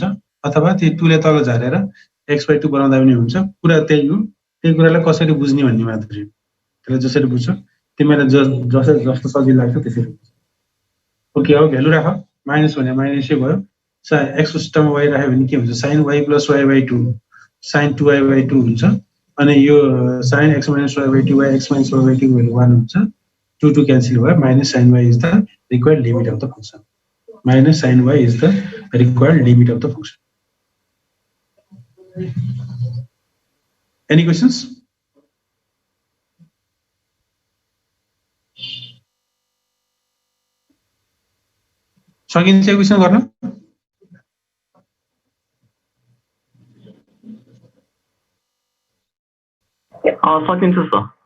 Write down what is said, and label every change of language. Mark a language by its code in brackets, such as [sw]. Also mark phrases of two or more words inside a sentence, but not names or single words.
[ne] अथवा त्यो 2 लाई तल झारेर [en] x by 2 [ne] बनाउँदा पनि हुन्छ कुरा त्यही हो त्यही कुरालाई कसरी बुझ्ने भन्ने मात्र हो त्यसलाई जसरी बुझ्छ तिमीलाई जस्तो सजिलो लाग्छ त्यसरी ओके अब भ्यालु राख माइनस भने माइनसै भयो x को सिस्टममा y राख्यो भने के हुन्छ [en] sin y plus y by 2 sin 2y by 2 [ne] हुन्छ अनि यो [en] sin x minus y by 2 x minus y by 2 [ne] भ्यालु 1 हुन्छ 2 2 क्यान्सल भयो [en] minus sin y is the required limit of the function minus sin y is the required limit of the function any questions [ne] सकिन्छ क्वेशन गर्न सकिन्छ सर